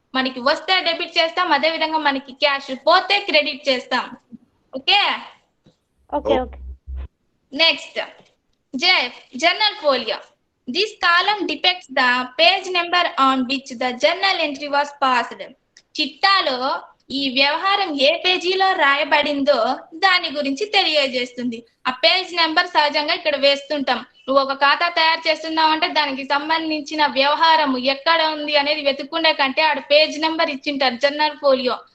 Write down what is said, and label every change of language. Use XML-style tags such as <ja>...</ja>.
<te>మనకి వస్తే డెబిట్ చేస్తాం, అదే విధంగా మనకి క్యాష్ పోతే క్రెడిట్ చేస్తాం. Okay okay.</te> <en>Next, journal folio. This column depicts the page number on which the journal entry was passed.</en> <te>చిట్టాలో ఈ వ్యవహారం ఏ పేజీలో రాయబడిందో దాని గురించి తెలియజేస్తుంది. ఆ పేజ్ నెంబర్ సహజంగా ఇక్కడ వేస్తుంటాం. నువ్వు ఒక ఖాతా తయారు చేస్తున్నావు అంటే దానికి సంబంధించిన వ్యవహారం ఎక్కడ ఉంది అనేది వెతుక్కునే కంటే ఆడ పేజ్ నెంబర్ ఇచ్చింటారు జర్నల్ ఫోలియో.</te>